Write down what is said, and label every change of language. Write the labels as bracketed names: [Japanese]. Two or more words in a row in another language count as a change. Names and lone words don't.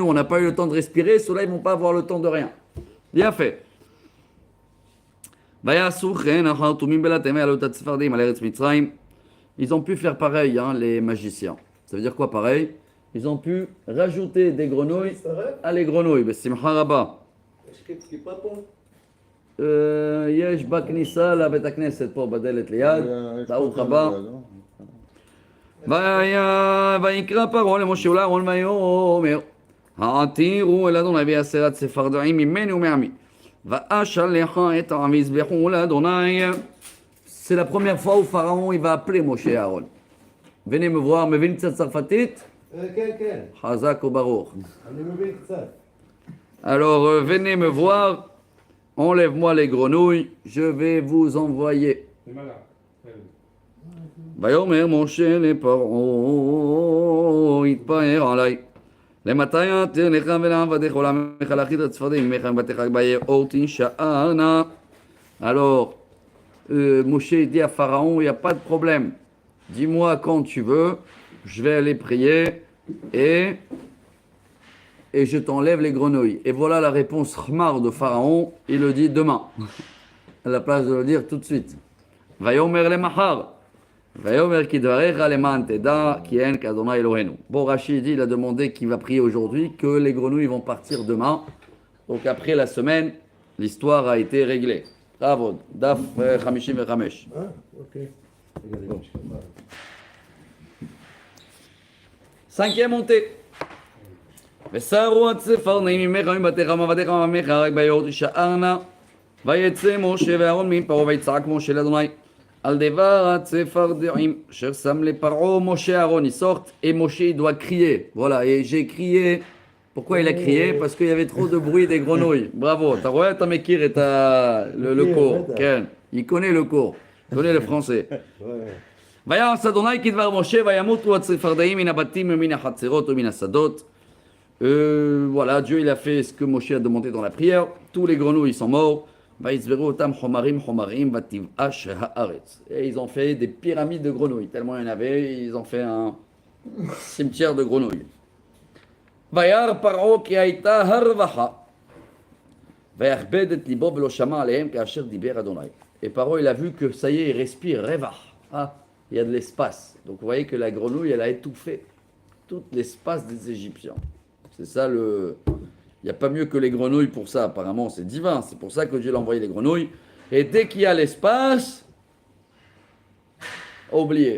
[French] On n'a pas eu le temps de respirer. Ceux-là, ils ne vont pas avoir le temps de rien. Bien fait. Ils ont pu faire pareil, hein, les magiciens. Ça veut dire quoi pareil? Ils ont pu rajouter des grenouilles à les grenouilles. [Hebrew] בשמחה רבה. יש בכניסה לבית הכנסת פה בדלת ליד. ברוך הבא. ויקרא פרעה למשה ולאהרון ויאמר העתירו אל אדוני בעשרת צפרדעים ממני ומעמי. [French] C'est la première fois où Pharaon il va appeler Moshe et Aaron. Venez me voir, me venez de Sarfatit. [Hebrew] חזק וברוך. [French] Alors venez me voir, enlève-moi les grenouilles, je vais vous envoyer. [Hebrew] ויאמר משה לפרעה יתפאר עלי. למתי יתר לך ולעבדיך ולעמך להכית את הצפרדעים ממך מבתיך ביאור תישארנה. [French] Alors, Moshe dit à Pharaon, il n'y a pas de problème. Dis-moi quand tu veux, je vais aller prier et je t'enlève les grenouilles. Et voilà la réponse khmar de Pharaon, il le dit demain, à la place de le dire tout de suite. [Hebrew] ויאמר למחר. ויאמר כדברך למען תדע כי אין כאדני אלהינו. [French] Bon, Rachid dit, il a demandé qu'il va prier aujourd'hui, que les grenouilles vont partir demain. Donc après la semaine, l'histoire a été réglée. Bravo, Daf Hamishim et Ramesh. Ah, ok. Cinquième montée. [Hebrew] וסרו הצפרדעים ממך ומבתיך ומעבדיך ועמך רק ביום תישארנה ויצא משה ואהרון מפרעה ויצעק משה לאדוני על דבר הצפרדעים אשר שם לפרעה [French] Moshe Aaron ils sortent et Moshe il doit crier. Voilà, et j'ai crié. Pourquoi il a crié? Parce qu'il y avait trop de bruit des grenouilles. Bravo, t'as ouais, t'as Mekir et t'as le cours. Ken, il connaît le cours, il connaît le français. [Hebrew] ויעש אדוני כדבר משה וימותו הצפרדעים מן הבתים ומן החצרות ומן השדות. [French] Voilà, Dieu il a fait ce que Moshe a demandé dans la prière. Tous les grenouilles sont morts. [Hebrew] ויצברו אותם חומרים חומרים ותבאש הארץ. [French] Et ils ont fait des pyramides de grenouilles. Tellement il y en avait, ils ont fait un cimetière de grenouilles. [Hebrew] וירא פרעה כי הייתה הרווחה. ויכבד את ליבו ולא שמע עליהם כאשר דיבר אדוני. [French] Et Paro, il a vu que ça y est, il respire, revach. Ah, il y a de l'espace. Donc vous voyez que la grenouille, elle a étouffé tout l'espace des Égyptiens. C'est ça le... Il n'y a pas mieux que les grenouilles pour ça, apparemment, c'est divin. C'est pour ça que Dieu l'a envoyé les grenouilles. Et dès qu'il y a l'espace, oubliez.